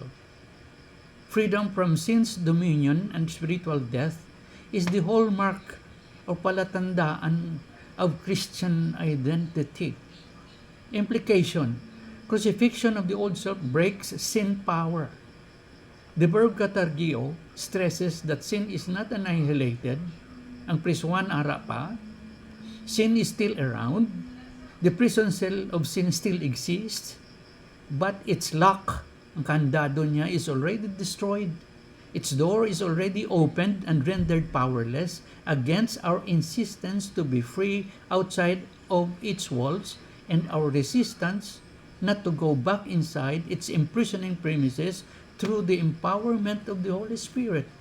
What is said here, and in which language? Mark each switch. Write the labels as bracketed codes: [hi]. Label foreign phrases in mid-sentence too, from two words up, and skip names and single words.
[en] Freedom from sin's dominion and spiritual death is the hallmark [hil] o palatandaan [en] of Christian identity. Implication, crucifixion of the old self breaks sin power. The verb katargio stresses that sin is not annihilated, [hil] ang prisuan ara pa, [en] sin is still around, the prison cell of sin still exists, but its lock, [hil] ang kandado niya, [en] is already destroyed. Its door is already opened and rendered powerless against our insistence to be free outside of its walls and our resistance not to go back inside its imprisoning premises through the empowerment of the Holy Spirit.